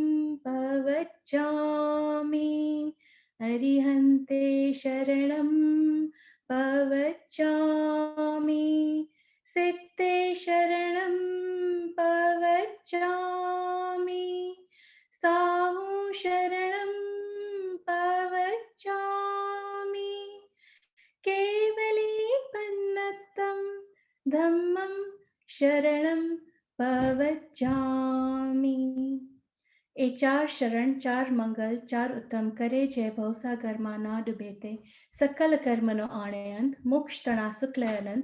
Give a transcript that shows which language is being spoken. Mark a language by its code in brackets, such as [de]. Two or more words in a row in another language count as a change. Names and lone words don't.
[pra] पवच्चामि अरिहन्ते शरणं पवच्चामि सिद्धे शरणं पवच्चामि साहू शरणं पवच्चामि ધમ્મં શરણં પવજ્જામિ. [gu] એ ચાર શરણ, ચાર મંગલ, ચાર ઉત્તમ કરે છે ભવસાગરમાં ના ડૂબે તે. સકલ કર્મનો આણે અંત, મોક્ષ તણા શુક્લ અનંત.